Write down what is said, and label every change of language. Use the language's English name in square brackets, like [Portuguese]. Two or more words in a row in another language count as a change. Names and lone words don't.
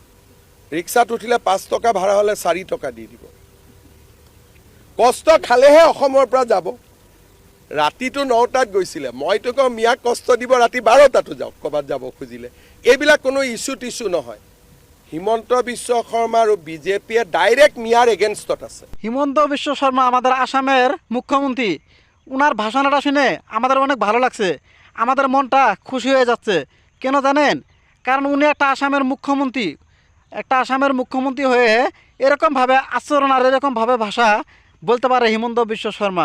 [Assamese] ৰিক্সাত উঠিলে 5 টকা ভাড়া হ'লে 4 টকা দি দিব। কষ্ট খালেহে অসমৰ পৰা যাব। ৰাতিটো 9টাত গৈছিলে, মইতো কওঁ মিয়াক কষ্ট দিব ৰাতি 12টাতো যাওক ক'ৰবাত যাব খুজিলে। এইবিলাক কোনো ইছ্যু টিছ্যু নহয়। হিমন্ত বিশ্ব শৰ্মা আৰু বিজেপিয়ে ডাইরেক্ট মিয়ার এগেনস্টত আছে। [Bangla] হিমন্ত বিশ্ব শর্মা আমাদের আসামের মুখ্যমন্ত্রী, ওনার ভাষণটা শুনে আমাদের অনেক ভালো লাগছে, আমাদের মনটা খুশি হয়ে যাচ্ছে। কেন জানেন? কারণ উনি একটা আসামের মুখ্যমন্ত্রী হয়ে এরকমভাবে আচরণ আর এরকমভাবে ভাষা বলতে পারে হিমন্ত বিশ্ব শর্মা।